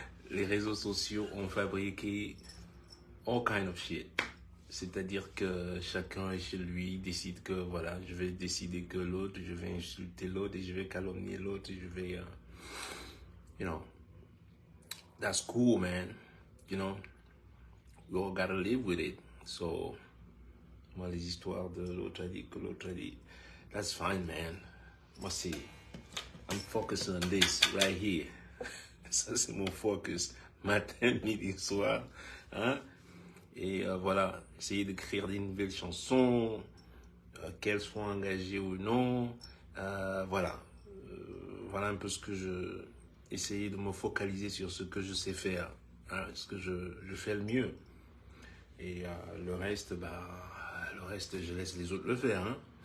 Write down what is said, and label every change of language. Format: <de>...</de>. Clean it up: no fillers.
<fr>Les réseaux sociaux ont fabriqué</fr> <en>all kind of shit.</en> <fr>C'est-à-dire que chacun chez lui décide que voilà, je vais décider que l'autre, je vais insulter l'autre et je vais calomnier l'autre et je vais,</fr> <en>you know, that's cool, man. You know, we all gotta live with it. So,</en> <fr>moi, les histoires de l'autre a dit</fr> <en>que l'autre a dit, that's fine, man.</en> <fr>Moi, c'est,</fr> <en>I'm focused on this right here.</en> <fr>Ça, c'est mon focus. Matin, midi, soir. Hein? Et voilà, essayer d'écrire des nouvelles chansons, qu'elles soient engagées ou non. Voilà. Voilà un peu ce que je... Essayer de me focaliser sur ce que je sais faire. Hein, ce que je fais le mieux. Et le reste, je laisse les autres le faire. Hein.</fr>